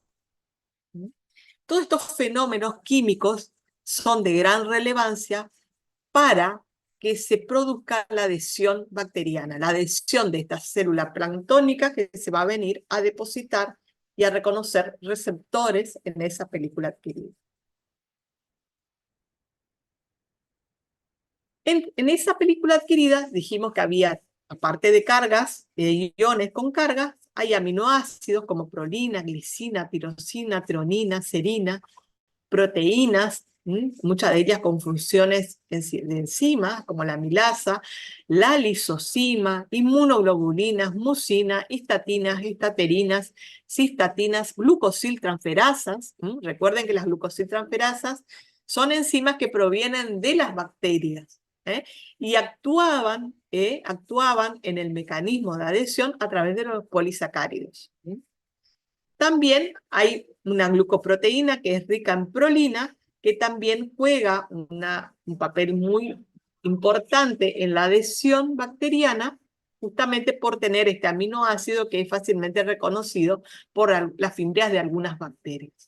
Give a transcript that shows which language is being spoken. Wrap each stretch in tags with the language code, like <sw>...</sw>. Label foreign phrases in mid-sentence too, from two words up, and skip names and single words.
<es>Todos estos fenómenos químicos son de gran relevancia para que se produzca la adhesión bacteriana, la adhesión de esta célula planctónica que se va a venir a depositar y a reconocer receptores en esa película adquirida. En esa película adquirida dijimos que había, aparte de cargas, de iones con cargas, hay aminoácidos como prolina, glicina, tirosina, treonina, serina, proteínas muchas de ellas con funciones de enzimas, como la amilasa, la lisozima, inmunoglobulinas, mucina, histatinas, histaterinas, cistatinas, glucosildtransferasas. Recuerden que las glucosildtransferasas son enzimas que provienen de las bacterias, y actuaban en el mecanismo de adhesión a través de los polisacáridos. También hay una glucoproteína que es rica en prolina, que también juega un papel muy importante en la adhesión bacteriana, justamente por tener este aminoácido que es fácilmente reconocido por las fibras de algunas bacterias.</es>